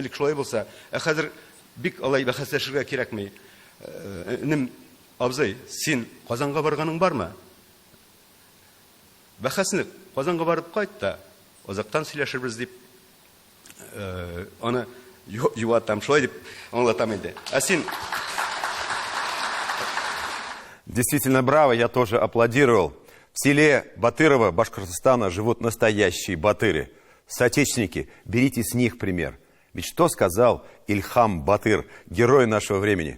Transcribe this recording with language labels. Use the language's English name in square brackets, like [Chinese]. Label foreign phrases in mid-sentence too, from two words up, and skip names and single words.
[Tatar] Элек шулай булса, хәзер бик алай бәхәсләшергә кирәкми. Нем абзый, син Казанга барганың бармы? Бәхәсне Казанга барып кайт та, азактан сөйләшербез дип аны юатам, шулай дип аңлатам инде. Ә син [Russian] Действительно браво, я тоже аплодировал. В селе Батырово Башкортостана живут настоящие батыры. Соотечественники, берите с них пример. Ведь что сказал Ильхам Батыр, герой нашего времени?